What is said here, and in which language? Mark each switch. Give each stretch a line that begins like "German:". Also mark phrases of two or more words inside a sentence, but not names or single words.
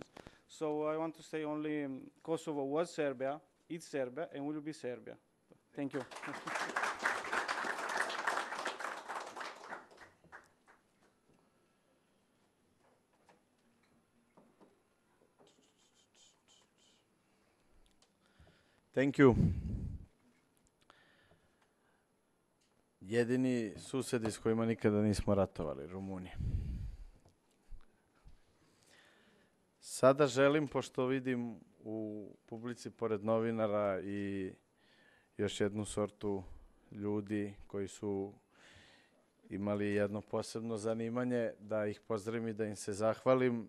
English: So I want to say only Kosovo was Serbia, it's Serbia, and will be Serbia. Thank you. Thank you.
Serbian: Jedini susedi s kojima nikada nismo ratovali, Rumuniji. Sada želim, pošto vidim u publici pored novinara i još jednu sortu ljudi koji su imali jedno posebno zanimanje, da ih pozdravim i da im se zahvalim.